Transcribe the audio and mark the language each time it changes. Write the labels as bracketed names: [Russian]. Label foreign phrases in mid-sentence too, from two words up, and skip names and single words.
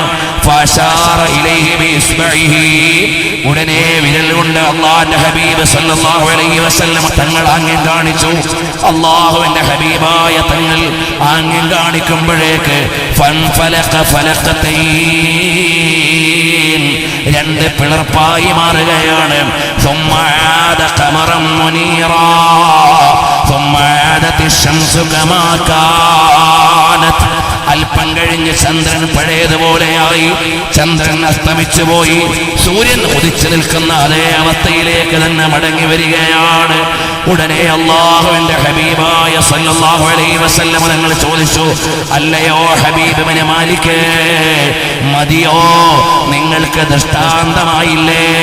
[Arabic] فأشار إليه بإصبعه, [Malayalam] ഉടനെ വിരൽ കൊണ്ട് അല്ലാഹുവിന്റെ ഹബീബ് [Arabic] صلى الله عليه وسلم [Malayalam] തങ്ങൾ ആംഗ്യം കാണിച്ചു. അല്ലാഹുവിന്റെ ഹബീബായ തങ്ങൾ ആംഗ്യം കാണിക്കുമ്പോഴേക്ക് [Arabic] فانفلق فلقتين, [Malayalam] 2 പിളർപ്പായി മാറുകയാണ്. [Arabic] ثم عاد قمرا منيرا ثم عادت الشمس كما كانت. [Malayalam] അല്പം കഴിഞ്ഞ് ചന്ദ്രൻ പഴയതുപോലെയായി. ചന്ദ്രൻ അസ്തമിച്ചു പോയി. സൂര്യൻ ഉദിച്ചു നിൽക്കുന്ന അതേ അവസ്ഥയിലേക്ക് തന്നെ മടങ്ങി വരികയാണ്. ഉടനെ അല്ലാഹുവിന്റെ ഹബീബായ [Arabic] صلى الله عليه وسلم [Malayalam] തങ്ങൾ ചോദിച്ചു, അല്ലയോ ഹബീബ് ഇബ്നു മാലിക്, മതിയോ, നിങ്ങൾക്ക് ദൃഷ്ടാന്തമായില്ലേ?